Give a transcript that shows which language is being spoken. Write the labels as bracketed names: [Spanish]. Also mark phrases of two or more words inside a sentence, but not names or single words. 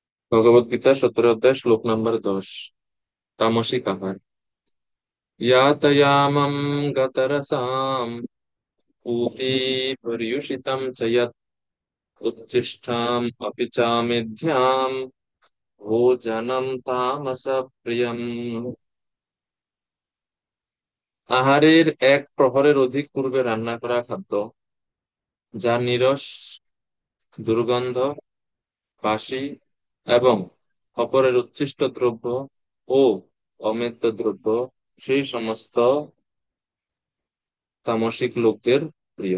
[Bangla] ভগবত গীতা 17 অধ্যায় শ্লোক নম্বর 10। তামসিক আহার। [Sanskrit] ইয়াতয়ামম গতরসাম पूति पर्युषितं च यत् उच्छिष्टम् अपि चामेध्याम् भोजनं तामस प्रियम्। [Bangla] আহারের এক প্রহরের অধিক পূর্বে রান্না করা খাদ্য, যা নিরস, দুর্গন্ধ, বাসি এবং অপরের উচ্ছিষ্ট দ্রব্য ও অমেদ্য দ্রব্য, সেই সমস্ত তামসিক লোকদের প্রিয়।